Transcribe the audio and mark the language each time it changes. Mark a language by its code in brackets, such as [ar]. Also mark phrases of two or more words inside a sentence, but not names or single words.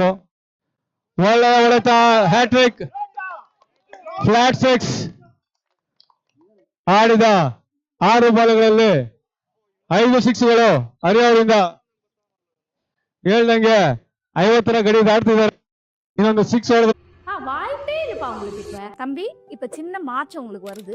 [kn] ಒಳ್ಳೆಯ ಹೊಡೆತ, ಹ್ಯಾಟ್ರಿಕ್, ಫ್ಲಾಟ್ 6. ಆಡಿದ 6 ಬಾಲ್ಗಳಲ್ಲಿ 5 ಸಿಕ್ಸ್ಗಳು ಹರಿ ಅವರಿಂದ. ಹೇಳ್ದಂಗೆ 50 ಗಡಿ ದಾಟ್ತಿದ್ದಾರೆ. [ta] இன்னொரு 6 ஓடுது. வாய்ப்பே இல்லப்பா உங்களுக்கு. இப்ப தம்பி, இப்ப சின்ன மாற்றம் உங்களுக்கு வருது.